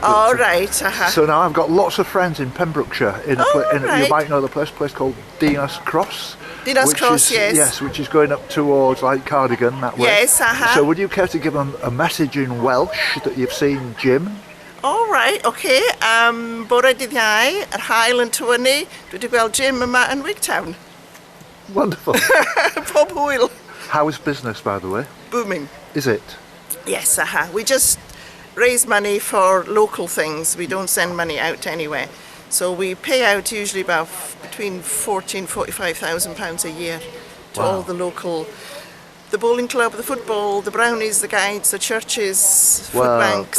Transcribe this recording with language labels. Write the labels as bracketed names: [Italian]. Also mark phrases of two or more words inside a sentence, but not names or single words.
[English] All right. So now I've got lots of friends in Pembrokeshire. Right. You might know the place called Dinas Cross. Dinas Cross, yes. Yes, which is going up towards like Cardigan that way. Yes, So would you care to give them a message in Welsh that you've seen Jim? All right, okay. [Welsh] Bore dydd Iau, yr haul yn tywynnu. Dwi wedi gweld Jim yma yn Wigtown. [English] Wonderful. [Welsh] Pob hwyl. [English] How is business, by the way? Booming. Is it? Yes, we just raise money for local things. We don't send money out anywhere. So we pay out usually about between £40,000 and £45,000 a year to all the local, the bowling club, the football, the brownies, the guides, the churches, food banks,